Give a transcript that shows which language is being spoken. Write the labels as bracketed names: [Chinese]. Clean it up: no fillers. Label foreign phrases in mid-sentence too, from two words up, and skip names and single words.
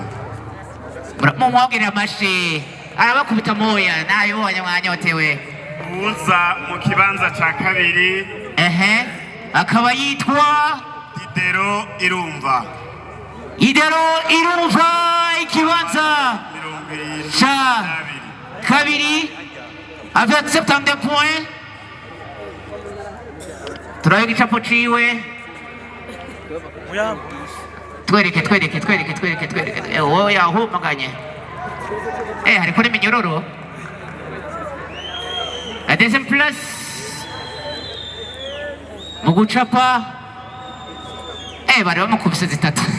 [Rundi] mumwogera amashi arabakubita moya nayibonye mwanyotewe uza mu kibanza cya kabiri akaba yitwa Idero Irumva ikibanza cya kabiri [French] avec 72 points [Rundi] turabe igicapo ciwe twereke wowe yahumaganye hariko n'iminyororo [French] la deuxième place [Rundi] mu gucapa bari bamukubise 3